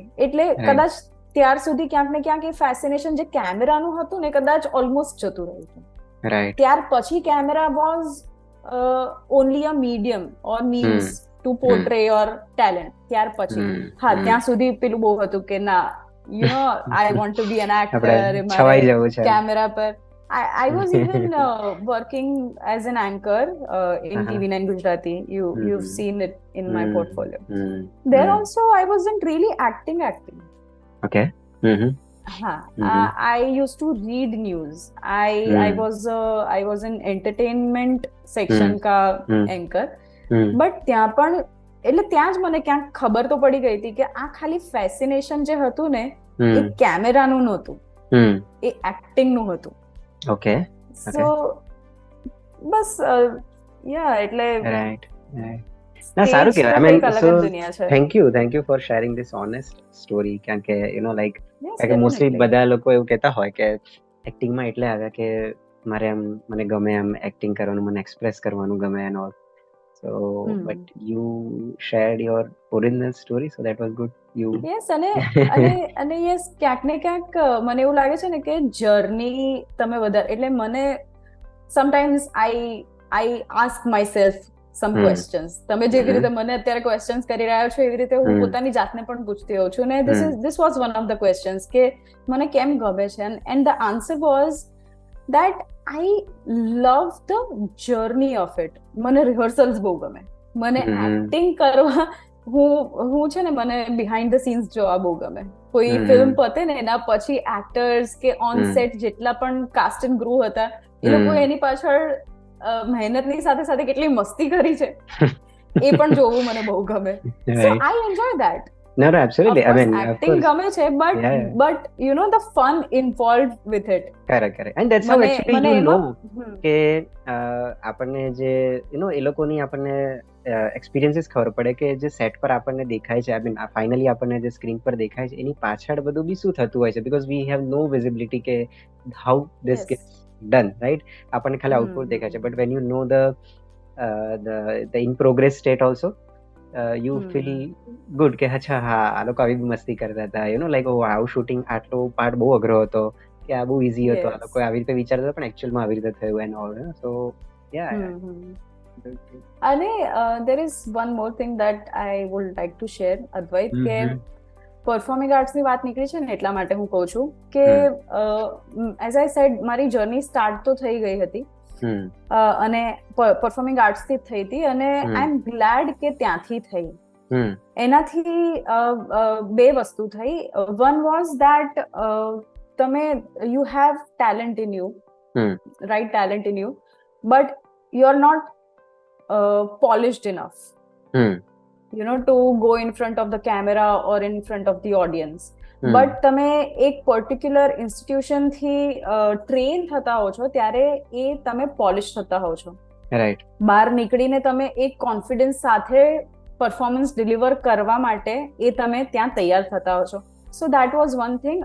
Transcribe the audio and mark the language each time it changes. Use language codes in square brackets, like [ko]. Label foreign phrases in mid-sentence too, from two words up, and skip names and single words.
[gu] એટલે કદાચ ત્યાર સુધી ક્યાંક ને ક્યાંક એ ફેસિનેશન જે કેમેરાનું હતું ને કદાચ ઓલમોસ્ટ જતું રહ્યું હતું. [en] ત્યાર પછી camera was only a medium or means to portray your talent. [gu] ત્યાર પછી ત્યાં સુધી પેલું બહુ હતું કે ના, [en] I want to be an actor, camera par. I was even working as an anchor in TV9 Gujarati. You've seen it in my portfolio. There also I wasn't really acting. Okay. I used to read news. I was an entertainment section ka anchor. [gu] But ત્યાં પણ એટલે ત્યાં જ મને ક્યાંક ખબર તો પડી ગઈ હતી કે આ ખાલી ફેસિનેશન જે હતું ને એ કેમેરાનું નહોતું, એ એક્ટિંગનું હતું. ઓકે. સો બસ એટલે ના, સારું કહેવાય. [en] I mean, so thank you for sharing this honest story. [gu] કારણ કે like મોસ્ટલી બધા લોકો એવું કહેતા હોય કે એક્ટિંગમાં એટલે આવ્યા કે મને ગમે એમ એક્ટિંગ કરવાનું, મને એક્સપ્રેસ કરવાનું ગમે [en] and all. So, but you shared your original story, so that was good. Yes, [gu] અને yes, ક્યાંક ને ક્યાંક મને એવું લાગે છે ને કે જર્ની તમે વધારે, એટલે મને [en] sometimes I ask myself some questions. [gu] તમે જેવી રીતે મને અત્યારે ક્વેશ્ચન્સ કરી રહ્યા છો એવી રીતે હું પોતાની જાતને પણ પૂછતી હોઉં છું. [en] ને this was one of the questions [gu] કે મને કેમ ગમે છે, [en] and the answer was that I love the journey of it. [gu] મને રિહર્સલ્સ બહુ ગમે, મને એક્ટિંગ કરવા, હું છે ને મને [en] behind the scenes [gu] જોવા બહુ ગમે. કોઈ ફિલ્મ પતે ને એના પછી એક્ટર્સ કે [en] on set [gu] જેટલા પણ [en] cast and crew [gu] હતા એ લોકો એની પાછળ મહેનતની સાથે સાથે કેટલી મસ્તી કરી છે એ પણ જોવું મને બહુ ગમે. [en] So I enjoy that. No, absolutely. Of course, I mean, acting game છે, but you know the fun involved with it. Correct. And that's how actually you know [gu] કે આપણને જે એ લોકોની આપણને એક્સપિરિયન્સીસ ખબર પડે કે જે સેટ પર આપણને દેખાય છે, [en] I mean, [gu] ફાઇનલી આપણને જે સ્ક્રીન પર દેખાય છે એની પાછળ બધું બી શું થતું હોય છે, [en] because we have no visibility કે how this gets done, right? [gu] આપણને ખાલી આઉટપુટ દેખાય છે, [en] but when you know the in progress state also, you feel good [gu] કે અચ્છા હા આ લોકો આવી બી મસ્તી કરતા હતા, like આવું શૂટિંગ આટલો પાર્ટ બહુ અઘરો હતો કે આ બહુ ઈઝી હતો, આ લોકો આવી રીતે વિચારતા હતા પણ એકચ્યુઅલમાં આવી રીતે થયું [en] and all. [gu] સો [en] અને there is one more thing that I would like to share, Advait, [gu] કે પરફોર્મિંગ આર્ટ્સની વાત નીકળી છે ને એટલા માટે હું કહું છું કે [en] as I said [gu] મારી જર્ની સ્ટાર્ટ તો થઈ ગઈ હતી અને [en] performing arts [gu] થી થઈ હતી, અને [en] I am glad [gu] કે ત્યાંથી થઈ. એનાથી બે વસ્તુ થઈ. [en] one was that તમે you have talent in you, right talent in you, but you are not polished enough to go in front of the camera or in front of the audience. [gu] બટ તમે એક [en] particular institution [gu] થી ટ્રેન થતા હો છો ત્યારે એ તમે પોલિશ થતા હો છો. રાઈટ. બહાર નીકળીને તમે એક કોન્ફિડન્સ સાથે [en] performance deliver [gu] કરવા માટે એ તમે ત્યાં તૈયાર થતા હો છો. [en] So that was one thing.